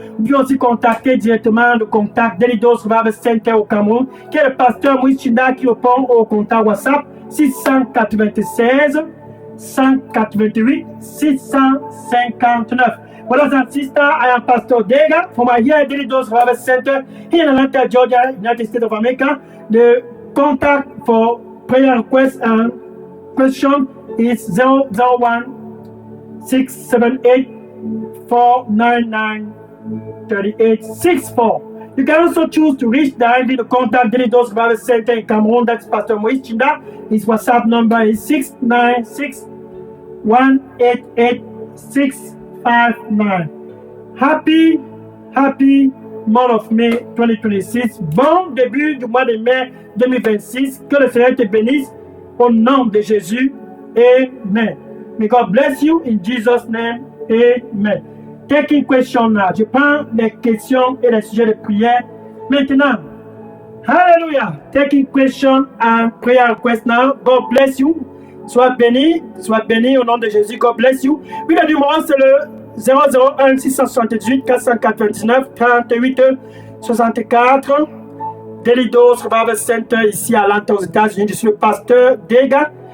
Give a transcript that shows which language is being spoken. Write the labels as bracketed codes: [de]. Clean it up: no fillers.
[fr] Vous pouvez aussi contacter directement le contact Delidos Revival Center au Cameroun, qui est le pasteur Moïse Chinda qui répond au contact WhatsApp 696 188 659. [en] Brothers and sisters, I am Pastor Dega from here at Delidos Revival Center here in Atlanta, Georgia, United States of America. The contact for prayer requests and question is 001 678 499 3864. You can also choose to reach directly the contact Delidos Revival Center in Cameroon. That's Pastor Moïse Chinda. His WhatsApp number is 696 188 659. Happy month of May 2026. [fr] Bon début du mois de mai 2026. Que le Seigneur te bénisse au nom de Jésus. Amen. [en] May God bless you in Jesus' name. Amen. Taking question now. [fr] Je prends les questions et les sujets de prière maintenant. Hallelujah. [en] Taking question and prayer request now. God bless you. [fr] Sois béni au nom de Jésus. [en] God bless you. [fr] Oui, le numéro c'est le 001 678 499 38 64. Delidos Revival Center ici à Atlanta aux États-Unis. Je suis le pasteur Dega.